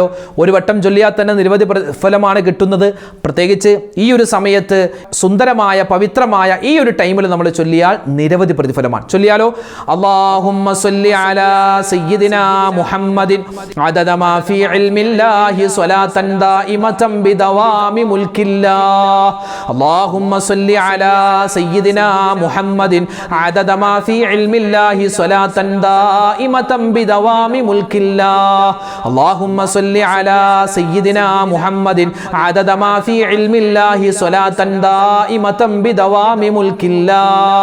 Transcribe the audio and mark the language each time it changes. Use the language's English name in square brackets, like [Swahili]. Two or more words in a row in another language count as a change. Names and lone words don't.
[Malayalam] ഒരു വട്ടം ചൊല്ലിയാൽ തന്നെ നിരവധി ഫലമാണ് കിട്ടുന്നത്. പ്രത്യേകിച്ച് ഈ ഒരു സമയത്ത് സുന്ദരമായ പവിത്രമായ ഈ ഒരു ടൈമിൽ നമ്മൾ ചൊല്ലിയാൽ നിരവധി പ്രതിഫലമാണ്. ചൊല്ലിയാലോ? [Arabic] اللهم صل على سيدنا محمد عدد ما في علم الله صلاة دائمة بدوام ملك الله. اللهم صل على سيدنا محمد عدد ما في علم الله صلاة دائمة بدوام ملك الله. اللهم صل على سيدنا محمد عدد ما في علم الله صلاة دائمة بدوام ملك الله.